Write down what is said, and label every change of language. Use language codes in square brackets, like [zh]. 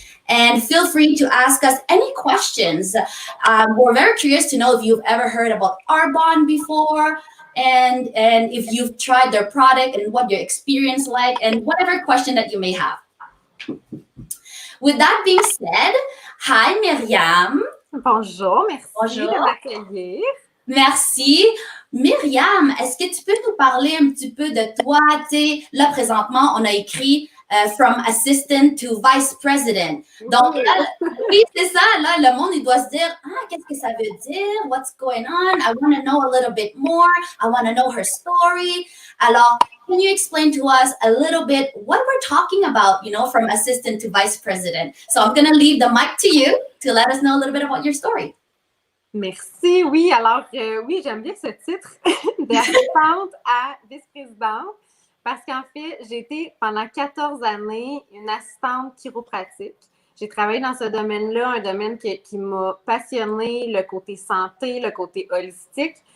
[en] And feel free to ask us any questions. We're very curious to know if you've ever heard about Arbonne before, and if you've tried their product and what your experience like, and whatever question that you may have. With that being said, hi Myriam. [fr] Bonjour, merci Bonjour. de m'accueillir. Merci. Myriam, est-ce que tu peux nous parler un petit peu de toi? Tu sais, là, présentement, on a écrit [en] From Assistant to [fr] Vice-présidente. Donc, là, oui, c'est ça. Là, le monde, il doit se dire, qu'est-ce que ça veut dire? [en] What's going on? I want to know a little bit more. I want to know her story. [fr] Alors, [en] can you explain to us a little bit what we're talking about, from assistant to vice-president? So I'm going to leave the mic to you to let us know a little bit about your story. [fr] Merci, oui. Alors, oui, j'aime bien ce titre d'assistante à vice-présidente parce qu'en fait, j'ai été pendant 14 années une assistante chiropratique. J'ai travaillé dans ce domaine-là, un domaine qui m'a passionné, le côté santé, le côté holistique.